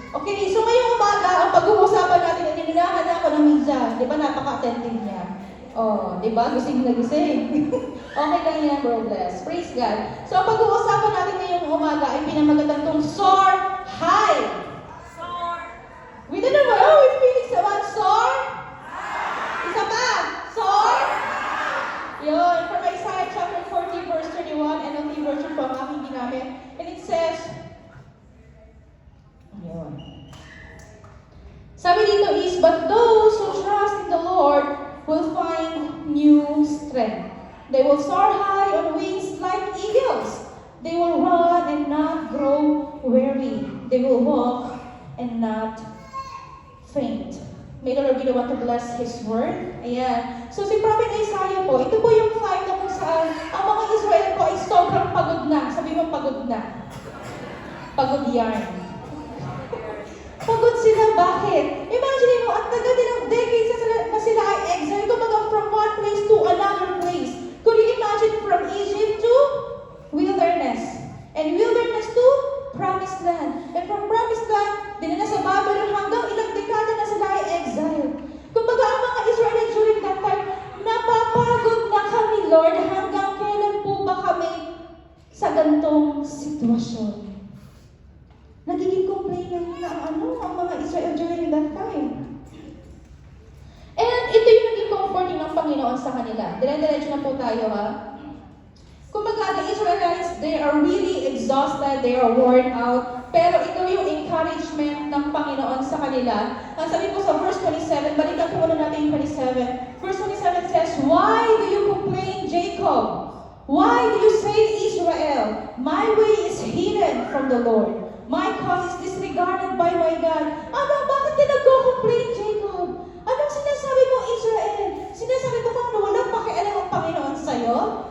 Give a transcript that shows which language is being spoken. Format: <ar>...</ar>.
<tl>Okay, so ngayong umaga, ang pag-uusapan natin, ininahan ako ng minsan. Di ba, napaka-attentive niya. Oh, di ba? Gising na gising. Okay lang yan, bro, bless.</tl> <en>Praise God.</en> <tl>So, ang pag-uusapan natin ngayong umaga ay pinamagatan tong soar high.</tl> <en>Soar. We don't know what we Phoenix naman.</en> <tl>Soar. Isa pa. Soar. Yun.</tl> <en>From Isaiah chapter 40, verse 31, NLT version</en> <tl>po ang aking ginamit.</tl> <en>And it says, yun.</en> <tl>Sabi dito</tl> <en>is, but those who trust in the Lord will find new strength. They will soar high on wings like eagles. They will run and not grow weary. They will walk and not faint. May the Lord be the one to bless His word.</en> <tl>Ayan. So si Prophet Isaiah po, ito po yung time na kung saan ang mga Israel po ay sobrang pagod na. Sabi mo pagod na. Pagod yarn. Pagod sila. Bakit? Imagine mo, ang taga din ng decades na sila ay exile.</tl> <en>Kumbaga from one place to another place. Could you imagine from Egypt to wilderness? And wilderness to promised land. And from promised land,</en> <tl>dinala sa Babylon hanggang ilang dekada na sila ay exile. Kumbaga ang mga Israelites during that time, napapagod na kami, Lord, hanggang kailan po ba kami sa gantong sitwasyon? Nagiging complainant na ang mga Israel during that time. And ito yung naging comforting ng Panginoon sa kanila. Dire-diretso na po tayo, ha? Kumbaga,</tl> <en>the Israelites, they are really exhausted, they are worn out,</en> <tl>pero ito yung encouragement ng Panginoon sa kanila. Ang sabi po sa verse 27, balikan po muna natin yung 27.</tl> <en>Verse 27 says, "Why do you complain, Jacob? Why do you say, Israel, my way is hidden from the Lord? My cause is disregarded by my God."</en> <tl>Ano, bakit ka nagko-complain, Jacob? Anong sinasabi mo, Israel? Sinasabi mo bang na walang pakialam ang Panginoon sa'yo?</tl>